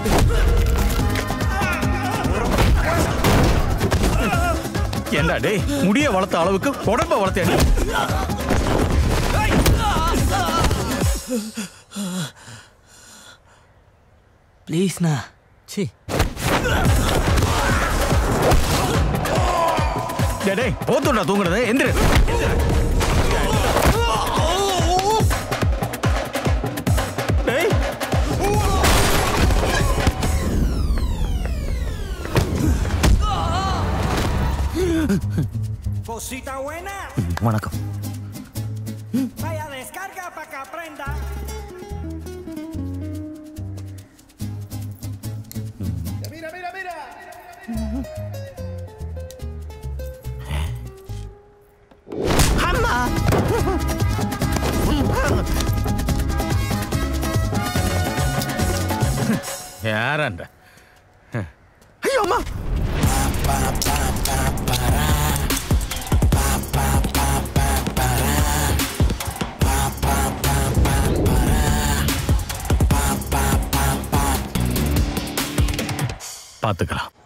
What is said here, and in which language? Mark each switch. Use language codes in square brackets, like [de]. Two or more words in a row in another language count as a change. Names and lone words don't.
[ta] ஏண்டா டேய், முடிய வளர்த்த அளவுக்கு உடம்ப வளர்த்தேன். ப்ளீஸ்ண்ணா. சி டேய் போத்துடா தூங்குறது. எந்திரு. [es] Cosita buena. [ta] வணக்கம். [es] Vaya descarga para que aprenda. Mira, mira, mira. [ta] அம்மா. யாரண்ட? ஐயோ அம்மா. பார்த்துக்கலாம்.